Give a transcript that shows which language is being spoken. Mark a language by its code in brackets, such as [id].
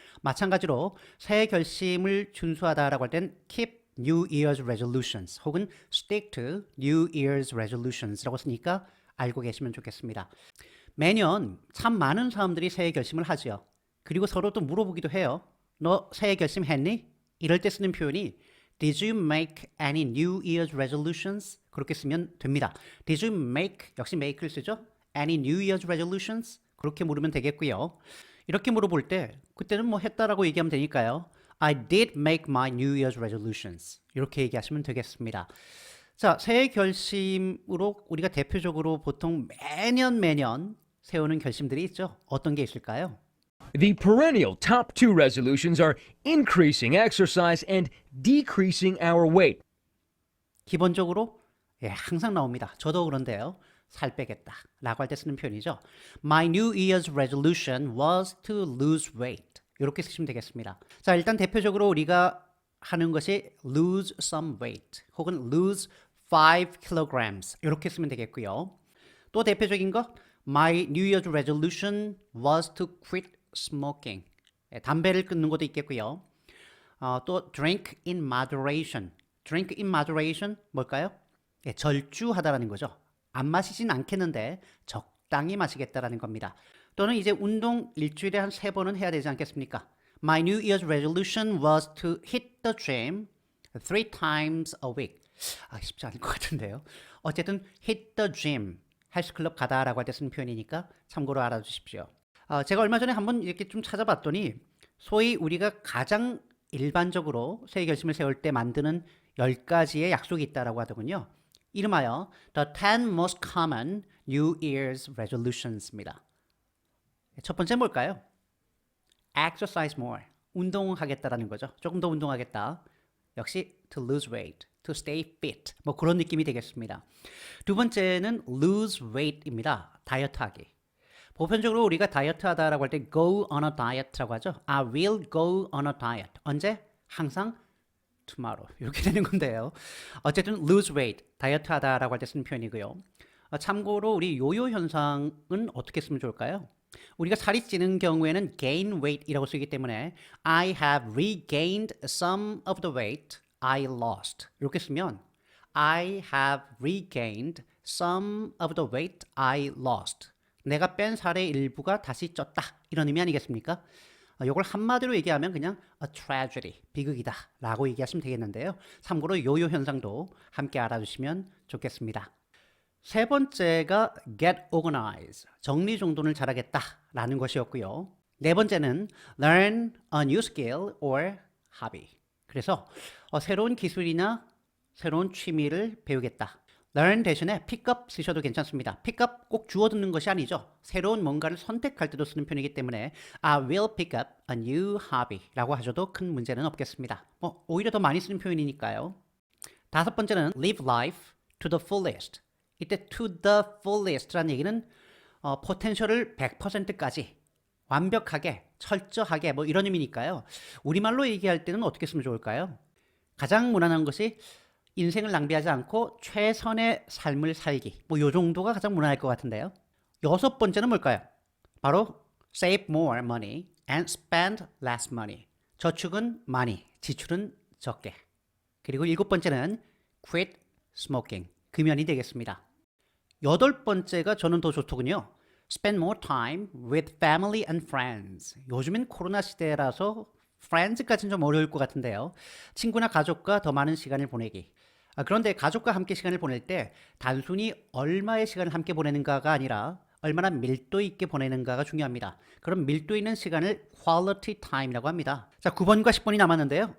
[ko] 마찬가지로 새해 결심을 준수하다라고 할 땐 [en] keep New Year's resolutions [ko] 혹은 [en] stick to New Year's resolutions [ko] 라고 쓰니까 알고 계시면 좋겠습니다. 매년 참 많은 사람들이 새해 결심을 하죠. 그리고 서로 또 물어보기도 해요. 너 새해 결심했니? 이럴 때 쓰는 표현이 [en] Did you make any New Year's resolutions? [ko] 그렇게 쓰면 됩니다. [en] Did you make, [ko] 역시 [en] make를 쓰죠? Any New Year's resolutions? [ko] 그렇게 물으면 되겠고요. 이렇게 물어볼 때 그때는 뭐 했다라고 얘기하면 되니까요. [en] I did make my New Year's resolutions. [ko] 이렇게 얘기하시면 되겠습니다. 자, 새해 결심으로 우리가 대표적으로 보통 매년 세우는 결심들이 있죠. 어떤 게 있을까요? [en] The perennial top two resolutions are increasing exercise and decreasing our weight. [ko] 기본적으로 항상 나옵니다. 저도 그런데요. 살 빼겠다 라고 할 때 쓰는 표현이죠. [en] My New Year's resolution was to lose weight. [ko] 이렇게 쓰시면 되겠습니다. 자, 일단 대표적으로 우리가 하는 것이 [en] lose some weight [ko] 혹은 [en] lose 5 kilograms [ko] 이렇게 쓰면 되겠고요. 또 대표적인 거 [en] My New Year's resolution was to quit smoking. [ko] 담배를 끊는 것도 있겠고요. [en] 또 drink in moderation. drink in moderation [ko] 뭘까요? 절주하다라는 거죠. 안 마시진 않겠는데 적당히 마시겠다라는 겁니다. 또는 이제 운동 일주일에 한 3번은 해야 되지 않겠습니까? [en] My New Year's resolution was to hit the gym 3 times a week. [ko] 쉽지 않을 것 같은데요. 어쨌든 [en] hit the gym, [ko] 헬스클럽 가다라고 할 때 쓰는 표현이니까 참고로 알아두십시오. 제가 얼마 전에 한번 이렇게 좀 찾아봤더니 소위 우리가 가장 일반적으로 새해 결심을 세울 때 만드는 10가지의 약속이 있다라고 하더군요. 이름하여 [en] The 10 Most Common New Year's Resolutions입니다. [ko] 첫 번째 뭘까요? [en] Exercise more. [ko] 운동하겠다라는 거죠. 조금 더 운동하겠다. 역시 [en] to lose weight, to stay fit. [ko] 뭐 그런 느낌이 되겠습니다. 두 번째는 [en] lose weight [ko] 입니다. 다이어트하기. 보편적으로 우리가 다이어트 하다라고 할 때 [en] go on a diet [ko] 라고 하죠. [en] I will go on a diet. [ko] 언제? 항상 tomorrow. 이렇게 되는 건데요. 어쨌든 [en] lose weight, [ko] 다이어트 하다라고 할 때 쓰는 표현이고요. 참고로 우리 요요 현상은 어떻게 쓰면 좋을까요? 우리가 살이 찌는 경우에는 [en] gain weight이라고 [ko] 쓰기 때문에 [en] I have regained some of the weight I lost. [ko] 이렇게 쓰면 [en] I have regained some of the weight I lost. [ko] 내가 뺀 살의 일부가 다시 쪘다. 이런 의미 아니겠습니까? 이걸 한마디로 얘기하면 그냥 [en] a tragedy, [ko] 비극이다 라고 얘기하시면 되겠는데요. 참고로 요요 현상도 함께 알아주시면 좋겠습니다. 세 번째가 [en] get organized, [ko] 정리정돈을 잘하겠다라는 것이었고요. 네 번째는 [en] learn a new skill or hobby. [ko] 그래서 새로운 기술이나 새로운 취미를 배우겠다. learn 대신에 pick up 쓰셔도 괜찮습니다. pick up 꼭 주워 듣는 것이 아니죠. 새로운 뭔가를 선택할 때도 쓰는 표현이기 때문에 [en] I will pick up a new hobby [ko] 라고 하셔도 큰 문제는 없겠습니다. 오히려 더 많이 쓰는 표현이니까요. 다섯 번째는 [en] live life to the fullest. [ko] 이때 to the fullest라는 얘기는 포텐셜을 100%까지 완벽하게, 철저하게 이런 의미니까요. 우리말로 얘기할 때는 어떻게 쓰면 좋을까요? 가장 무난한 것이 인생을 낭비하지 않고 최선의 삶을 살기. 요 정도가 가장 무난할 것 같은데요. 여섯 번째는 뭘까요? 바로 [en] save more money and spend less money. [ko] 저축은 많이, 지출은 적게. 그리고 일곱 번째는 quit smoking. 금연이 되겠습니다. 여덟 번째가 저는 더 좋더군요. [en] Spend more time with family and friends. [ko] 요즘엔 코로나 시대라서 friends까지는 좀 어려울 것 같은데요. 친구나 가족과 더 많은 시간을 보내기. 그런데 가족과 함께 시간을 보낼 때 단순히 얼마의 시간을 함께 보내는가가 아니라 얼마나 밀도 있게 보내는가가 중요합니다. 그럼 밀도 있는 시간을 quality time이라고 합니다. 자, 9번과 10번이 남았는데요.